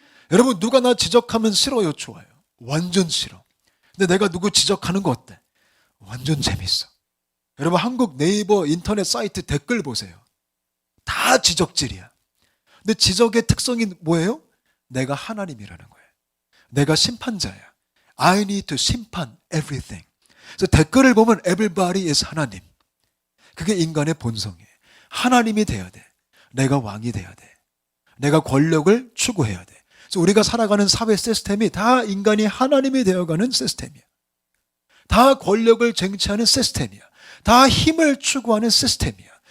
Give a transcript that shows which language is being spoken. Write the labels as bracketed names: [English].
[Korean] 여러분, 누가 나 지적하면 싫어요, 좋아요? 완전 싫어. 근데 내가 누구 지적하는 거 어때? 완전 재밌어. 여러분, 한국 네이버 인터넷 사이트 댓글 보세요. 다 지적질이야. 근데 지적의 특성이 뭐예요? 내가 하나님이라는 거예요. 내가 심판자야. [English] I need to 심판 everything. [Korean] 그래서 댓글을 보면 [English] everybody is [Korean] 하나님. 그게 인간의 본성이에요. 하나님이 돼야 돼. 내가 왕이 돼야 돼. 내가 권력을 추구해야 돼. 그래서 우리가 살아가는 사회 시스템이 다 인간이 하나님이 되어가는 시스템이야. 다 권력을 쟁취하는 시스템이야. 다 힘을 추구하는 시스템이야.